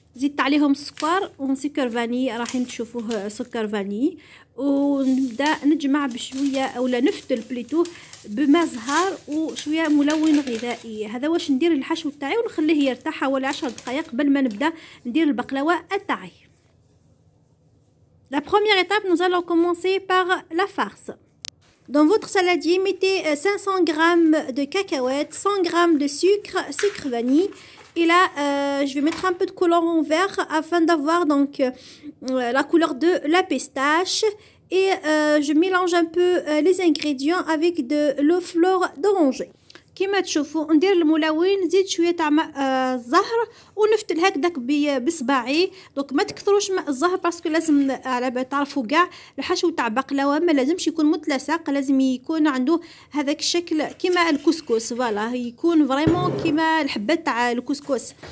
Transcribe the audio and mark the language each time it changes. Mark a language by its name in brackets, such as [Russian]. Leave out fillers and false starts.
[Arabic] زدت عليهم السكر وسكر فاني، راح تشوفوه سكر فاني، ونبدا نجمع بشويه اولا نفتل بليتو بما زهر وشويه ملون غذائي. هذا واش ندير الحشو تاعي ونخليه يرتاح حوالي 10 دقائق قبل ما نبدا ندير البقلاوه تاعي. [French] La première étape, nous allons commencer par la farce. Dans votre saladier, mettez 500 g de cacahuètes, 100 g de sucre vanille. Et là, je vais mettre un peu de colorant vert afin d'avoir donc la couleur de la pistache. Et je mélange un peu les ingrédients avec de l'eau fleur d'oranger. [Arabic] كما تشوفوا ندير الملون، نزيد شويه تاع ماء الزهر ونفتل هكذاك بصباعي. دونك ما تكثروش ماء الزهر باسكو لازم على تعرفوا كاع الحشو تاع بقلاوه ما لازمش يكون متلصق، لازم يكون عنده هذاك الشكل كيما الكسكس، فوالا يكون فريمون كيما الحبات تاع الكسكس.